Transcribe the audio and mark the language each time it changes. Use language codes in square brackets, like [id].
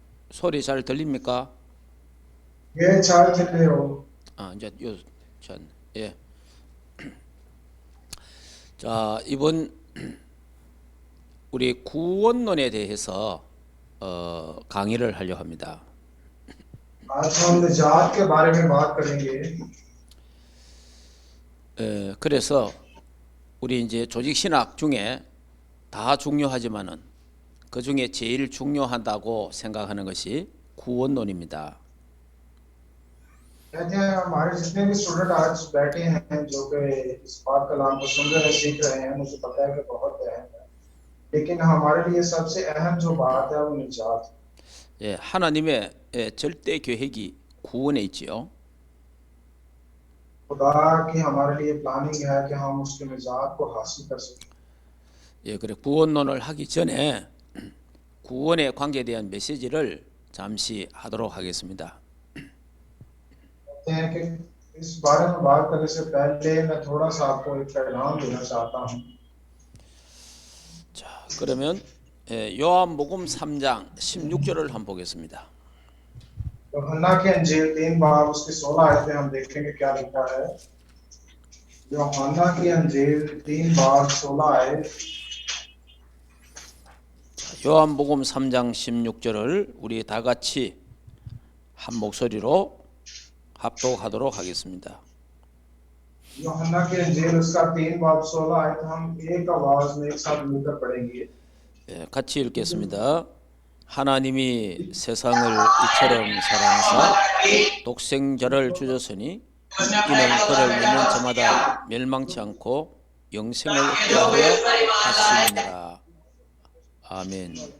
[ko] 소리 잘 들립니까? 예, 잘 들려요. 이제 전 예. 자, 이번 우리 구원론에 대해서 강의를 하려 합니다. [hi] आज हम निजात के बारे में बात करेंगे। [ko] 그래서 우리 이제 조직 신학 중에 다 중요하지만은 그 중에 제일 중요하다고 생각하는 것이 구원론입니다. [hi] कहते हैं हमारे जितने भी स्टूडेंट आज बैठे हैं जो कि इस बात कलाम को सुन रहे हैं सीख रहे हैं, मुझे पता है कि बहुत अहम है, लेकिन हमारे लिए सबसे अहम जो बात है वो निजात। [ko] 예, 하나님의 절대 계획이 구원에 있지요. [hi] खुदा की हमारे लिए प्लानिंग है कि हम उसके निजात को हासिल कर सकें। [ko] 예, 그래 구원론을 하기 전에 구원의 관계에 대한 메시지를 잠시 하도록 하겠습니다. [hi] कहते हैं कि इस बारे में बात करने से पहले मैं थोड़ा सा आपको एक पैगाम देना चाहता हूँ। [ko] 자, 그러면 요한복음 3장 16절을 한번 보겠습니다. [hi] यूहन्ना की अंजील 3 बाब उसकी 16 आयतें हम देखेंगे क्या लिखा है। यूहन्ना की अंजील 3 बाब 16 आयत। [ko] 요한복음 3장 16절을 우리 다 같이 한 목소리로 합독하도록 하겠습니다. [hi] यूहन्ना की अंजील उसका 3 बाब 16 आयत हम एक आवाज में एक साथ मिलकर पढ़ेंगे। [ko] 예, 같이 읽겠습니다. 하나님이 세상을 이처럼 사랑하사 독생자를 주셨으니 이는 그를 믿는 자마다 멸망치 않고 영생을 얻게 하려 하심이니라. 아멘.